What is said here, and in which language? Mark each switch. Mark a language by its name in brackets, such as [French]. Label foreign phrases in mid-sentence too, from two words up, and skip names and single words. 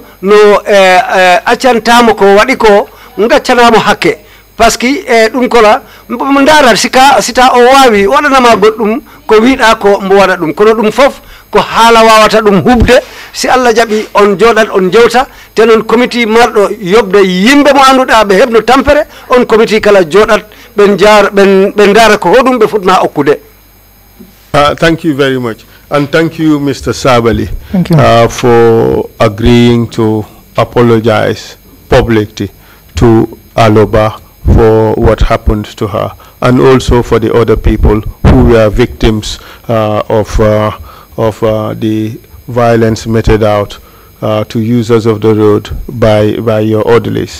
[Fula] no accantamo ko wadi ko ngaccanamo hakke [French] parce que [Fula] dum kola mo ndara sita o wawi wadanama goddum ko wiida ko mbo wada dum kono dum fof ko hala wawata dum hubde si Allah jabi on jodat on jewta tenon committee mardo yobde yimbe mo anduda be hebno tampere on committee kala jodat ben dara ko hodum be futna okkude. [English] Thank you very much, and thank you, Mr. Sabally, thank you. For agreeing to apologize publicly to Aloba for what happened to her, and also for the other people who were victims of the violence meted out to users of the road by your orderlies.